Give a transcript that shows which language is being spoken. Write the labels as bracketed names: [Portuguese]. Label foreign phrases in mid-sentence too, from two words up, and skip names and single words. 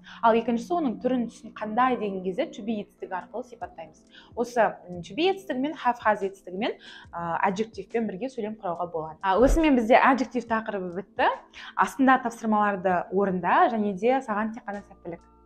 [Kazakh] Ал екіншісі оның түрін, түсін қандай деген кезде [English] to be [Kazakh] етістігі арқылы сипаттаймыз. Осы [English] to be [Kazakh] етістігімен, [English] have, has [Kazakh] етістігімен adjectivepен бірге сөйлем құрауға болады. Осымен бізде adjective тақырыбы бітті. Астында тапсырмаларды орында және де саған тек қана сәттілік.